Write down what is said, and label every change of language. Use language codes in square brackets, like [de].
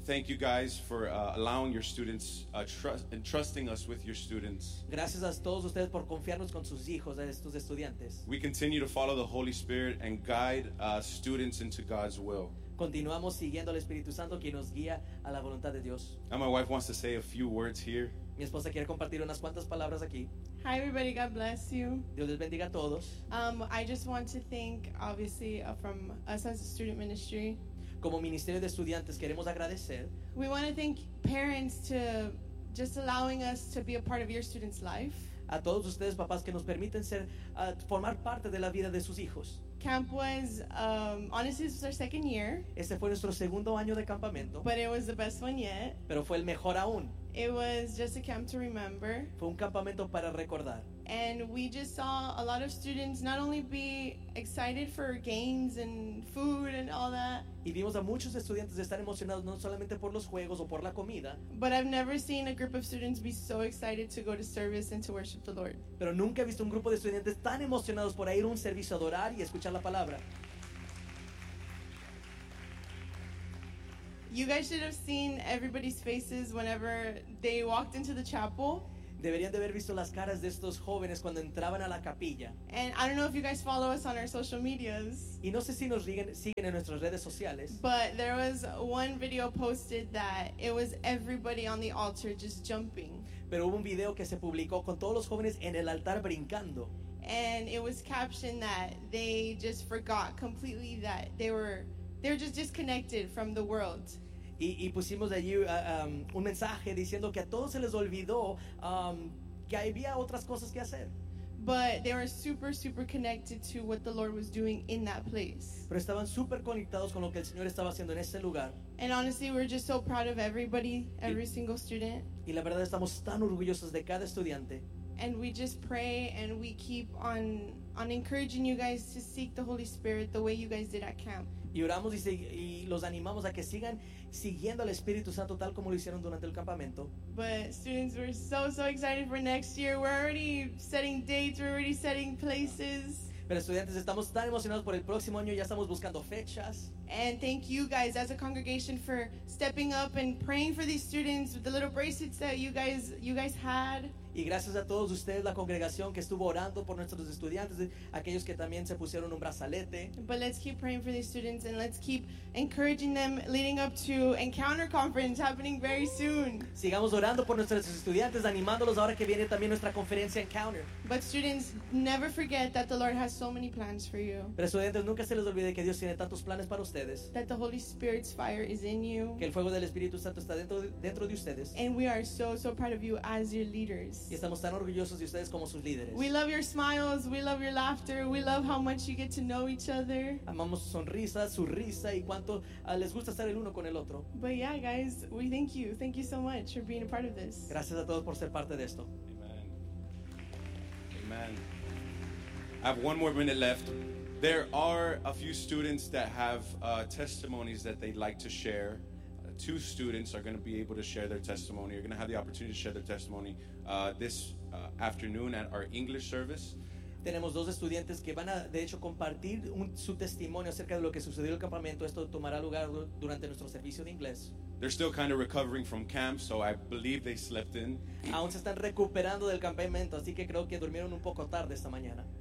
[en] Thank you guys for allowing your students entrusting us with your students. [es] Gracias a todos ustedes por confiarnos con sus hijos, a estos estudiantes. [en] We continue to follow the Holy Spirit and guide students into God's will. [es] Continuamos siguiendo al Espíritu Santo quien nos guía a la voluntad de Dios. [en] And my wife wants to say a few words here. [es] Mi esposa quiere compartir unas cuantas palabras aquí. [en] Hi everybody, God bless you. [es] Dios les bendiga a todos. [en] I just want to thank obviously from us as a student ministry. [es] Como Ministerio de Estudiantes queremos agradecer. [en] We want to thank parents to just allowing us to be a part of your students' life. [es] A todos ustedes papás que nos permiten ser formar parte de la vida de sus hijos. [en] Camp was honestly this was our second year. [es] Este fue nuestro segundo año de campamento. [en] But it was the best one yet. [es] Pero fue el mejor aún. [en] It was just a camp to remember. [es] Fue un campamento para recordar. [en] And we just saw a lot of students not only be excited for games and food and all that. [es] Y vimos a muchos estudiantes estar emocionados no solamente por los juegos o por la comida. [en] But I've never seen a group of students be so excited to go to service and to worship the Lord. [es] Pero nunca he visto un grupo de estudiantes tan emocionados por ir a un servicio a adorar y escuchar la palabra. [en] You guys should have seen everybody's faces whenever they walked into the chapel. [es] Deberían de haber visto las caras de estos jóvenes cuando entraban a la capilla. [en] And I don't know if you guys follow us on our social medias. [es] Y no sé si nos siguen en nuestras redes sociales. [en] But there was one video posted that it was everybody on the altar just jumping. [es] Pero hubo un video que se publicó con todos los jóvenes en el altar brincando. [en] And it was captioned that they just forgot completely that they're just disconnected from the world. [es] Y pusimos allí un mensaje diciendo que a todos se les olvidó que había otras cosas que hacer. [en] But they were super, super connected to what the Lord was doing in that place. [es] Pero estaban super conectados con lo que el Señor estaba haciendo en ese lugar. [en] And honestly, we're just so proud of everybody, every single student. [es] Y la verdad estamos tan orgullosos de cada estudiante. [en] And we just pray and we keep on encouraging you guys to seek the Holy Spirit the way you guys did at camp. [es] Y oramos y los animamos a que sigan siguiendo al Espíritu Santo tal como lo hicieron durante el campamento. [en] But students, we're so, so excited for next year. We're already setting dates, we're already setting places. [es] Pero estudiantes, estamos tan emocionados por el próximo año, ya estamos buscando fechas. [en] And thank you guys as a congregation for stepping up and praying for these students with the little bracelets that you guys had. [es] Y gracias a todos ustedes, la congregación que estuvo orando por nuestros estudiantes, aquellos que también se pusieron un brazalete. [en] But let's keep praying for these students and let's keep encouraging them leading up to Encounter Conference happening very soon. [es] Sigamos orando por nuestros estudiantes, animándolos ahora que viene también nuestra conferencia Encounter. [en] But students, never forget that the Lord has so many plans for you. [es] Pero estudiantes, nunca se les olvide que Dios tiene tantos planes para ustedes. [en] That the Holy Spirit's fire is in you. [es] Que el fuego del Espíritu Santo está dentro de ustedes. [en] And we are so, so proud of you as your leaders. [es] Y estamos tan orgullosos de ustedes como sus líderes. [en] We love your smiles, we love your laughter, we love how much you get to know each other. [es] Amamos su sonrisa, su risa y cuánto les gusta estar el uno con el otro. [en] But yeah, guys, we thank you. Thank you so much for being a part of this. [es] Gracias a todos por ser parte de esto. [en] Amen. Amen. I have one more minute left. There are a few students that have testimonies that they'd like to share. Two students are going to be able to share their testimony. You're going to have the opportunity to share their testimony this afternoon at our English service. [es] Tenemos dos estudiantes que van a, de hecho, compartir su testimonio acerca de lo que sucedió en el campamento. Esto tomará lugar durante nuestro servicio de inglés. [en] They're still kind of recovering from camp, so I believe they slept in. [es] Aún se están recuperando del campamento, así que creo que durmieron un poco tarde esta mañana.